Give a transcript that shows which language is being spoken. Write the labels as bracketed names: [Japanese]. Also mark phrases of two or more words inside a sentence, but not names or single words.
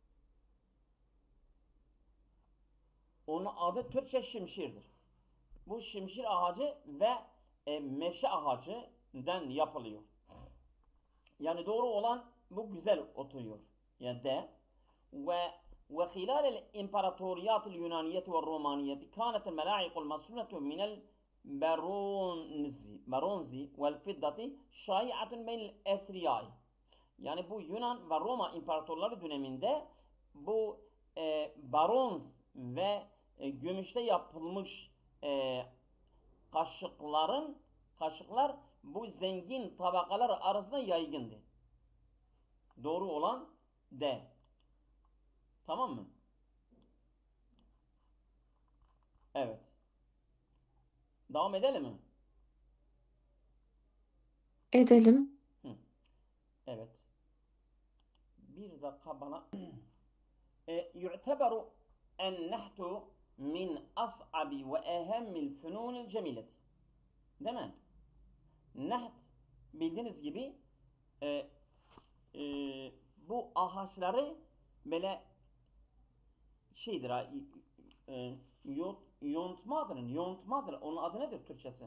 [Turkish] Onun adı Türkçe şimşirdir. Bu şimşir ağacı ve meşe ağacından yapılıyor. Yani doğru olan bu güzel oturuyor. Yani de ve [Arabic] خلال الإمبراطوريات اليونانية والرومانية كانت الملاعق المصنوعة من البرونز والفضة شائعة بين الأثرياء. [Turkish] Yani bu Yunan ve Roma imparatorları döneminde bu bronz ve gümüşte yapılmış kaşıklar bu zengin tabakalar arasında yaygındı. Doğru olan D. Tamam mı? Evet. Devam edelim mi? Edelim. Evet. Bir dakika bana. [Arabic] يعتبر النحت من أصعب وأهم الفنون الجميلة. [Turkish] Değil mi? Naht bildiğiniz gibi bu ağaçları böyle şeydir yontmadır. Onun adı nedir Türkçesi?